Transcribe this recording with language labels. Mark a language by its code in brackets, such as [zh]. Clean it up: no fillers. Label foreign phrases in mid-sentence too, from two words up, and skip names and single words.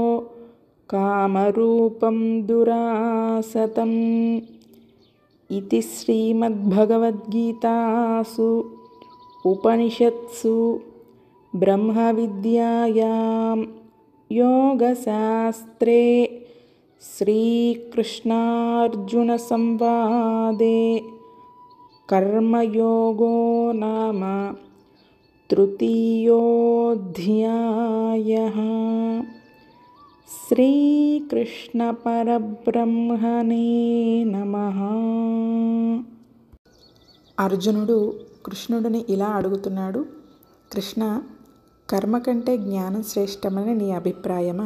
[sa] कामरूपं दुरासतम् इति श्रीमद्भगवद्गीतासु उपनिषत्सु ब्रह्मविद्यायां योगशास्त्रे श्रीकृष्णार्जुनसंवादे कर्मयोगो नाम तृतीयोऽध्यायः। శ్రీకృష్ణపరబ్రహ్మణే నమః. [te] అర్జునుడు కృష్ణుడిని ఇలా అడుగుతున్నాడు, కృష్ణ, కర్మ కంటే జ్ఞానం శ్రేష్టమని నీ అభిప్రాయమా?